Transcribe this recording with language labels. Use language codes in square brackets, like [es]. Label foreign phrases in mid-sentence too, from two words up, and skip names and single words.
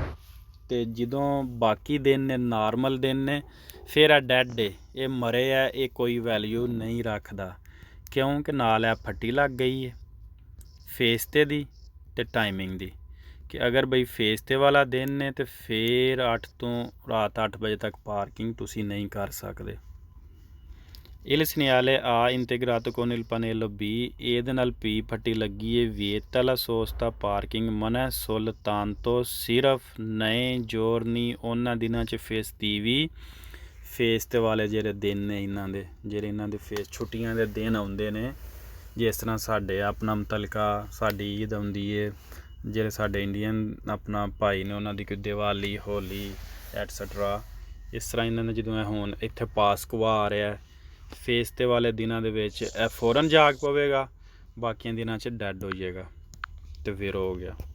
[pa] ਅਤੇ ਜਦੋਂ ਬਾਕੀ ਦਿਨ ਨੇ ਨਾਰਮਲ ਦਿਨ ਨੇ ਫਿਰ ਇਹ ਡੈਡ ਏ, ਇਹ ਮਰੇ ਹੈ, ਇਹ ਕੋਈ ਵੈਲਿਊ ਨਹੀਂ ਰੱਖਦਾ, ਕਿਉਂਕਿ ਨਾਲ ਇਹ ਫੱਟੀ ਲੱਗ ਗਈ ਹੈ ਫੇਸ 'ਤੇ ਦੀ ਅਤੇ ਟਾਈਮਿੰਗ ਦੀ, ਕਿ ਅਗਰ ਬਈ ਫੇਸ 'ਤੇ ਵਾਲਾ ਦਿਨ ਨੇ ਤਾਂ ਫਿਰ 8 ਤੋਂ ਰਾਤ 8 ਵਜੇ ਤੱਕ ਪਾਰਕਿੰਗ ਤੁਸੀਂ ਨਹੀਂ ਕਰ ਸਕਦੇ। [it] Il segnale A integrato con il pannello B, [pa] ਇਹਦੇ ਨਾਲ P ਫੱਟੀ ਲੱਗੀ ਹੈ। [it] vieta la sosta parking, [pa] ਮਨਾ soltanto ਸਿਰਫ [it] nei giorni [pa] ਉਹਨਾਂ ਦਿਨਾਂ 'ਚ festivi, ਫੇਸ 'ਤੇ ਵਾਲੇ ਜਿਹੜੇ ਦਿਨ ਨੇ ਇਹਨਾਂ ਦੇ, ਜਿਹੜੇ ਇਹਨਾਂ ਦੇ ਫੇਸ ਛੁੱਟੀਆਂ ਦੇ ਦਿਨ ਆਉਂਦੇ ਨੇ, ਜਿਸ ਤਰ੍ਹਾਂ ਸਾਡੇ ਆਪਣਾ ਮੁਤਲਕਾ ਸਾਡੀ ਈਦ ਆਉਂਦੀ ਹੈ, ਜਿਹੜੇ ਸਾਡੇ ਇੰਡੀਅਨ ਆਪਣਾ ਭਾਈ ਨੇ ਉਹਨਾਂ ਦੀ ਕੋਈ ਦੀਵਾਲੀ ਹੋਲੀ ਐਟਸਟਰਾ, ਇਸ ਤਰ੍ਹਾਂ ਇਹਨਾਂ ਨੇ ਜਦੋਂ ਹੁਣ ਇੱਥੇ ਪਾਸਕਵਾ ਆ ਰਿਹਾ ਫੇਸ 'ਤੇ ਵਾਲੇ ਦਿਨਾਂ ਦੇ ਵਿੱਚ ਇਹ ਫੌਰਨ ਜਾਗ ਪਵੇਗਾ, ਬਾਕੀਆਂ ਦਿਨਾਂ 'ਚ ਡੈਡ ਹੋ ਜਾਏਗਾ ਅਤੇ ਫਿਰ ਹੋ ਗਿਆ।